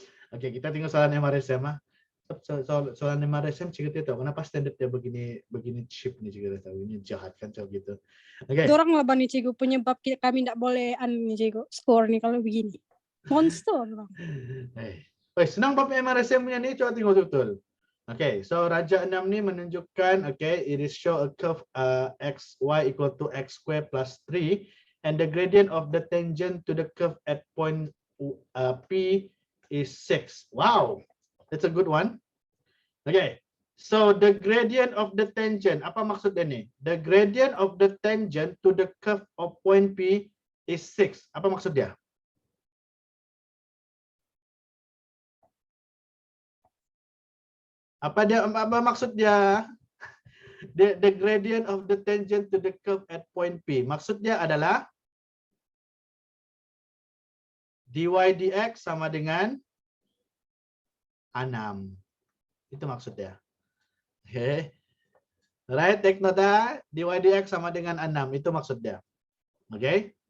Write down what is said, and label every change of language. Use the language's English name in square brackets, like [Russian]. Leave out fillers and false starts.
[Malay] Okey, kita tengok soalan MRSM ah. Soalan MRSM cikgu tahu kenapa standard dia begini cheap ni cikgu tahu. Ini jahat kan macam gitu. Okey. Dorang lah nih, Cikgu, penyebab kami tidak boleh nih, Cikgu, skor nih kalau begini. Monster orang. Senang bab MRSM punya ni, coba tengok betul. [English] Okay, [Malay] so Raja 6 ni menunjukkan, [English] okay, it is show a curve xy equal to x square plus 3 and the gradient of the tangent to the curve at point P is 6. Wow, that's a good one. Okay, so the gradient of the tangent, [Malay] apa maksud dia ni? [English] The gradient of the tangent to the curve of point P is 6. [Malay] Apa maksud dia? Apa maksud dia? [English] The gradient of the tangent to the curve at point P. [Malay] Maksud dia adalah dy dx sama dengan 6. Itu maksud dia. Okay. Right, take nota. Dy dx sama dengan 6. Itu maksud dia. Okay.